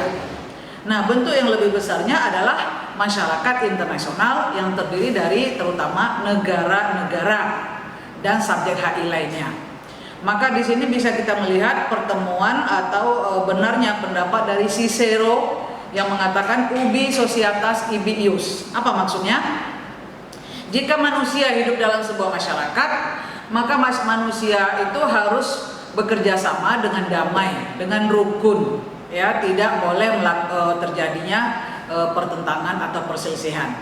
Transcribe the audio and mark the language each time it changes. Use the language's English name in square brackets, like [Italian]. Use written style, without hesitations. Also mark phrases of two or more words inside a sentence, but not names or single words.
[Indonesian] Nah, bentuk yang lebih besarnya adalah masyarakat internasional yang terdiri dari terutama negara-negara dan subjek HI lainnya. Maka di sini bisa kita melihat pertemuan atau benarnya pendapat dari Cicero yang mengatakan [Latin] ubi societas ibi ius. [Indonesian] Apa maksudnya? Jika manusia hidup dalam sebuah masyarakat, maka manusia itu harus bekerja sama dengan damai, dengan rukun. Ya, tidak boleh terjadinya pertentangan atau perselisihan.